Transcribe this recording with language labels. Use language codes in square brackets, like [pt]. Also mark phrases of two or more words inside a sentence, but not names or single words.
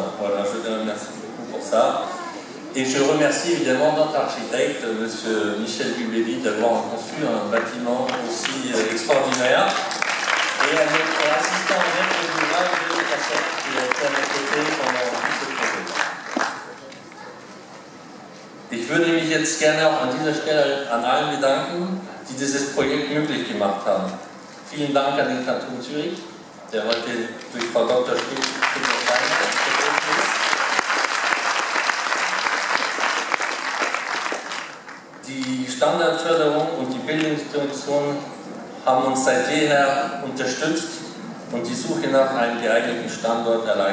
[fr] Voilà, je les remercie beaucoup pour ça. Et je remercie évidemment notre architecte, M. Michel Gubelli, d'avoir conçu un bâtiment aussi extraordinaire. Et à notre assistant maître d'ouvrage de Cassette, qui a été à mes côtés pendant tout ce projet. [de] Ich würde mich jetzt gerne auch an dieser Stelle an allen bedanken, die dieses Projekt möglich gemacht haben. Vielen Dank an den Kanton Zürich, der heute durch Frau Dr. Schmidt vertreten ist. Die Standardförderung und die Bildungsdirektion haben uns seit jeher unterstützt und die Suche nach einem geeigneten Standort erleichtert.